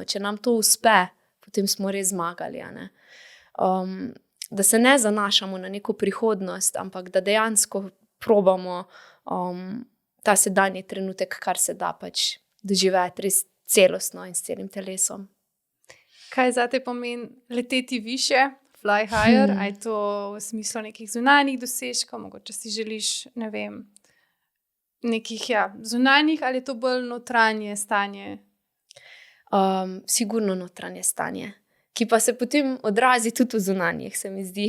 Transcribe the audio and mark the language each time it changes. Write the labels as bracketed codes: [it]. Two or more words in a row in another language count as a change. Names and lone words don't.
[sl] Če nam to uspe, potem smo res zmagali, a ne. Da se ne zanašamo na neko prihodnost, ampak da dejansko probamo ta sedanji trenutek, kar se da pač doživeti res celostno in s celim telesom. Kaj zate pomeni leteti više, [en] fly higher? [sl] A je to v smislu nekih zunanjih dosežkov, mogoče si želiš, ne vem, nekih zunanjih, ali je to bolj notranje stanje? Sigurno notranje stanje, ki pa se potem odrazi tudi v zunanjih, se mi zdi.